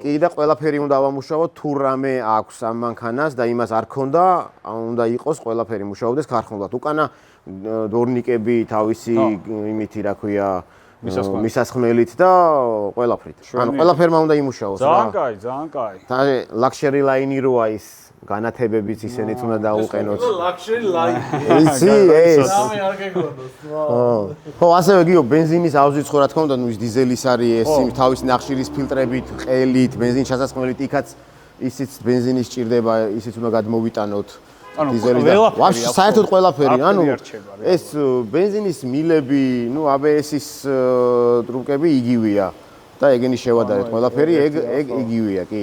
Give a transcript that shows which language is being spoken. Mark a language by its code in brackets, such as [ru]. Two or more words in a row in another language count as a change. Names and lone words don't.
[ka] კი და ყველაფერი უნდა ავამუშავოთ, თუ რამე აქვს ამ მანქანას და იმას არ ქონდა, უნდა იყოს ყველაფერი მუშაობდეს ქარხნულად. უკანა დორნიკები თავისი იმითი რა ქვია მისასხმელით და ყველაფრით. ანუ ყველაფერმა უნდა იმუშაოს რა. ძალიან კაი, ძალიან კაი. და [en] luxury line [ka] როა ის განათებებიც ისენიც უნდა დაუყენოთ. [en] luxury line. [ka] იცი ეს. სამი არ გეგონოს. ხო, ასევე გიო ბენზინის ავზიცხო რა თქმა უნდა, ნუ ის დიზელის არის ეს თავის ნახშირის ფილტრებით, ყელით, ბენზინის ჩასასხმელით, იქაც ისიც ბენზინის სჭირდება, ისიც უნდა გადმოვიტანოთ. დიზელი და ვაფშე საერთოდ ყველაფერი, ანუ ეს ბენზინის მილები, ნუ ABS-ის ტრუკები იგივეა და ეგენი შევადარეთ ყველაფერი, ეგ იგივეა, კი.